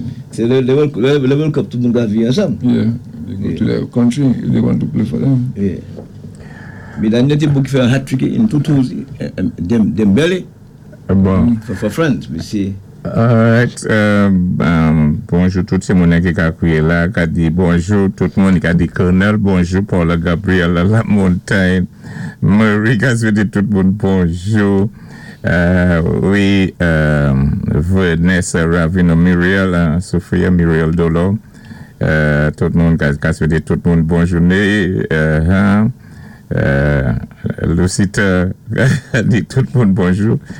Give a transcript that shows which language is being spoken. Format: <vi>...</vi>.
<fr>C'est le level cup tout le monde a vu ensemble.</fr> <en>Yeah. They go to their country, they want to play for them. Yeah.</en> <fr>Mais dans notre équipe qui fait un hat-trick en tout temps, Dembélé, bon.</fr> <en>For France, monsieur.</en> <fr>Alright, bonjour tout le monde qui a crié là, qui a dit bonjour tout le monde, qui a dit Colonel, bonjour Paul Gabriel à la montagne, Marie Gazou dit tout le monde bonjour, oui, Vanessa Ravino Muriel, Sophia Muriel Dolo, tout le monde qui a dit tout le monde bonjour, Lucita dit tout le monde bonjour.</fr>